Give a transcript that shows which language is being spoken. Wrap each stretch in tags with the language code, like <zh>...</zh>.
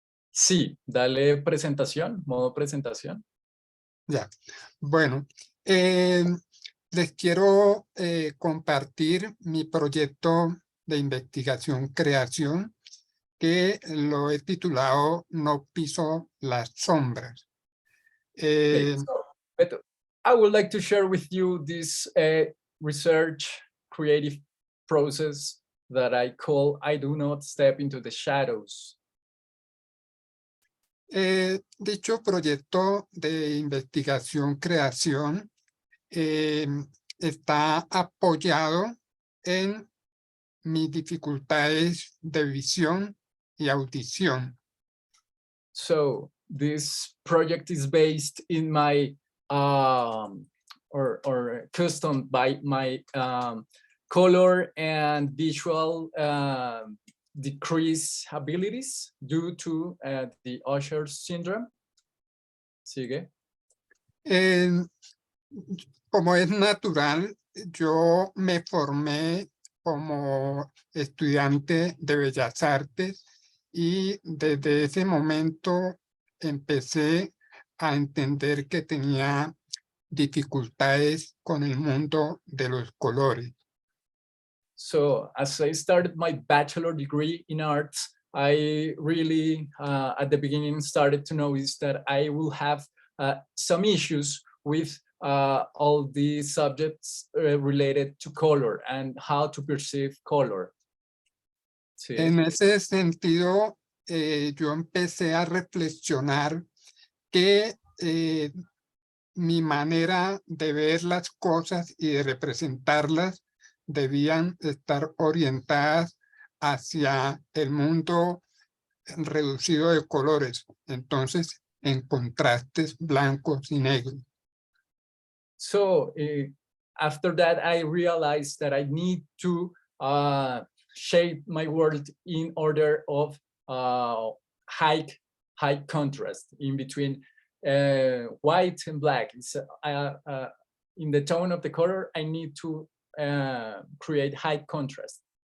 <es>Sí, dale presentación, modo presentación. Ya. Bueno, les quiero compartir mi proyecto de investigación-creación que lo he titulado No piso las sombras.</es> <en>Okay, so, Beto, I would like to share with you this research creative process that I call I do not step into the shadows.</en> <es>Dicho proyecto de investigación-creación está apoyado en mis dificultades de visión y audición.</es> <en>So this project is based in my or custom by my color and visual decrease abilities due to the Usher syndrome.</en> <es>Sigue. Como es natural, yo me formé como estudiante de Bellas Artes y desde ese momento empecé a entender que tenía dificultades con el mundo de los colores.</es> <en>So as I started my bachelor degree in arts, I really, at the beginning, started to notice that I will have some issues with all the subjects related to color and how to perceive color.</en> <es>Sí. En ese sentido, yo empecé a reflexionar que mi manera de ver las cosas y de representarlas debían estar orientadas hacia el mundo reducido de colores, entonces en contrastes blancos y negros.</es> <en>So after that, I realized that I need to shape my world in order of high contrast in between white and black. It's, in the tone of the color, I need to create high contrast.</en>